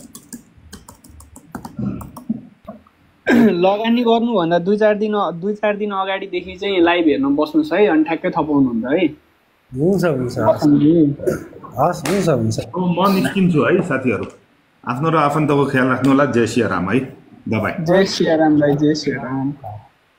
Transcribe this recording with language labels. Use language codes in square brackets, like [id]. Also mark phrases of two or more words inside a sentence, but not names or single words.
[ne] लगानी गर्नुभन्दा 2-4 दिन अगाडिदेखि चाहिँ लाइभ हेर्न बस्नुहोस् है अनि ठ्याक्कै थपाउनुहुन्छ है हुन्छ म निस्किन्छु है साथीहरू आफ्नो र आफन्तको ख्याल राख्नु होला जय सिया राम है बाइ जय सिया राम भाइ जय सिया राम